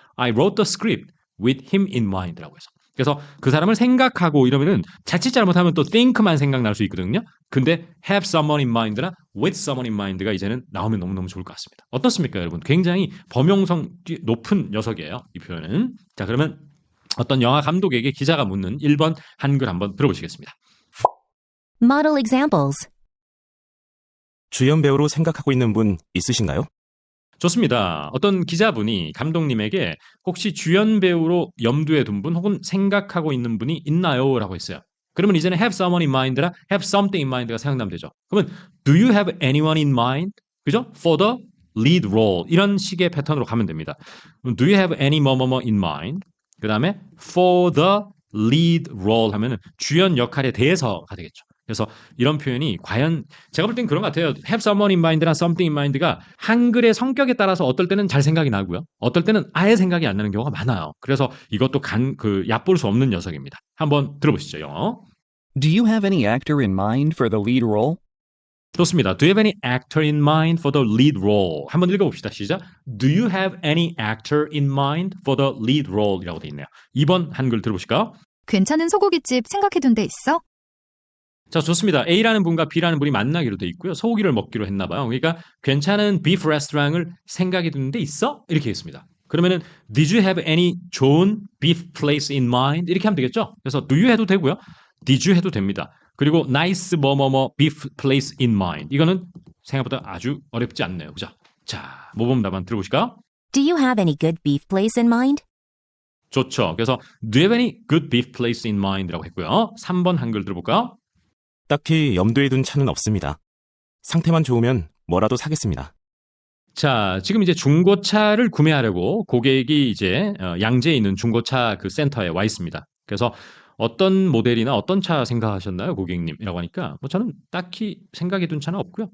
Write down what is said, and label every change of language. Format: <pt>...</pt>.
<en>I wrote the script with him in mind</en> <ko>라고 해서. 그래서 그 사람을 생각하고 이러면은 자칫 잘못하면 또 think만 생각날 수 있거든요. 근데</ko> <en>have someone in mind나 with someone in mind가</en> <ko>이제는 나오면 너무너무 좋을 것 같습니다. 어떻습니까, 여러분? 굉장히 범용성 높은 녀석이에요, 이 표현은. 자, 그러면 어떤 영화 감독에게 기자가 묻는 1번 한글 한번 들어보시겠습니다.</ko> <en>Model examples.</en> <ko>주연 배우로 생각하고 있는 분 있으신가요? 좋습니다. 어떤 기자분이 감독님에게 혹시 주연 배우로 염두에 둔 분 혹은 생각하고 있는 분이 있나요? 라고 했어요. 그러면 이제는</ko> <en>have someone in mind라 have something in mind가 생각나면 되죠.</en> <ko>그러면</ko> <en>do you have anyone in mind?</en> <ko>그죠?</ko> <en>for the lead role</en> <ko>이런 식의 패턴으로 가면 됩니다.</ko> <en>do you have any</en> <ko>뭐뭐뭐</ko> <en>in mind?</en> <ko>그 다음에 for the lead role 하면은 주연 역할에 대해서가 되겠죠. 그래서 이런 표현이 과연 제가 볼 땐 그런 것 같아요.</ko> <en>have someone in mind나 something in mind가</en> <ko>한글의 성격에 따라서 어떨 때는 잘 생각이 나고요. 어떨 때는 아예 생각이 안 나는 경우가 많아요. 그래서 이것도 얕볼 수 없는 녀석입니다. 한번 들어보시죠, 영어.</ko> <en>Do you have any actor in mind for the lead role?</en> <ko>좋습니다.</ko> <en>Do you have any actor in mind for the lead role?</en> <ko>한번 읽어봅시다. 시작.</ko> <en>Do you have any actor in mind for the lead role?</en> <ko>이라고 돼 있네요. 2번 한글 들어보실까요? 괜찮은 소고기집 생각해둔 데 있어? 자, 좋습니다. A라는 분과 B라는 분이 만나기로 돼 있고요. 소고기를 먹기로 했나 봐요. 그러니까 괜찮은 비프 레스토랑을 생각해 두는 데 있어? 이렇게 했습니다. 그러면은</ko> <en>Did you have any</en> <ko>좋은</ko> <en>beef place in mind?</en> <ko>이렇게 하면 되겠죠? 그래서 do you 해도 되고요. Did you 해도 됩니다. 그리고</ko> <en>nice</en> <ko>뭐뭐뭐</ko> <en>beef place in mind.</en> <ko>이거는 생각보다 아주 어렵지 않네요. 그죠? 자, 모범 답안 들어보실까요?</ko> <en>Do you have any good beef place in mind?</en> <ko>좋죠. 그래서</ko> <en>Do you have any good beef place in mind?</en> <ko>라고 했고요. 3번 한글 들어볼까요? 딱히 염두에 둔 차는 없습니다. 상태만 좋으면 뭐라도 사겠습니다. 자, 지금 이제 중고차를 구매하려고 고객이 이제 양재에 있는 중고차 그 센터에 와 있습니다. 그래서 어떤 모델이나 어떤 차 생각하셨나요, 고객님이라고 하니까 뭐 저는 딱히 생각해 둔 차는 없고요.</ko>